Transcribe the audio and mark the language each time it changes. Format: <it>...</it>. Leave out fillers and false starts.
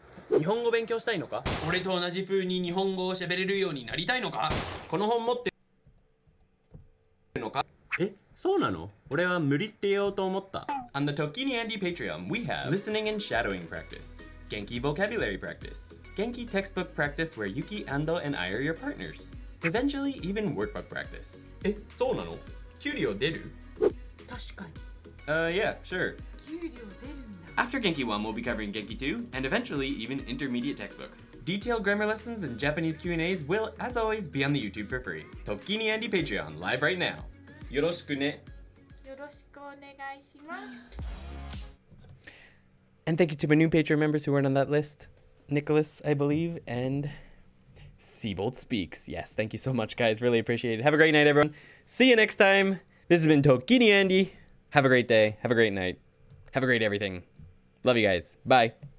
<ja>Nihongo 日本語勉強したいのか？俺と同じ風に日本語を喋れるようになりたいのか？この本持ってるのか？え、そうなの？俺は無理って言おうと思った。</ja> <en>On the ToKini Andy Patreon, we have listening and shadowing practice, Genki vocabulary practice, Genki textbook practice where Yuki, Ando, and I are your partners. Eventually, even workbook practice.</en> <ja>え、そうなの？給料出る？確かに。</ja> <en>Yeah, sure.</en> <ja>給料出るんだ。</ja> <en>After Genki 1, we'll be covering Genki 2, and eventually even intermediate textbooks. Detailed grammar lessons and Japanese Q&As will, as always, be on the YouTube for free. ToKini Andy Patreon, live right now.</en> <ja>よろしくね。よろしくお願いします。</ja> <en>And thank you to my new Patreon members who weren't on that list. Nicholas, I believe, and Seabolt Speaks. Yes, thank you so much, guys. Really appreciate it. Have a great night, everyone. See you next time. This has been ToKini Andy. Have a great day. Have a great night. Have a great everything. Love you guys. Bye.</en>